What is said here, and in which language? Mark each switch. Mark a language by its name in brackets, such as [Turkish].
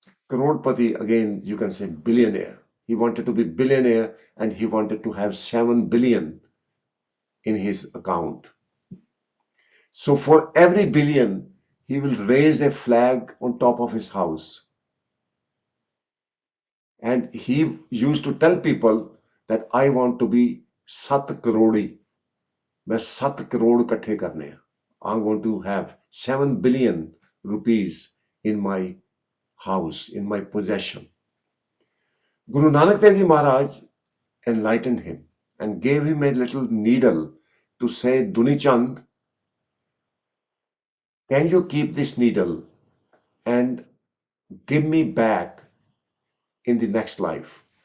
[English] Crorepati, again, you can say billionaire. He wanted to be billionaire and he wanted to have 7 billion in his account. So for every billion, he will raise a flag on top of his house. And he used to tell people that I want to be Sat Karodi. [Hindi] मैं 7 करोड़ इकट्ठे करने हैं. [English] I'm going to have 7 billion rupees in my house, in my possession. Guru Nanak Dev Ji Maharaj enlightened him and gave him a little needle to say, Duni Chand, can you keep this needle and give me back in the next life?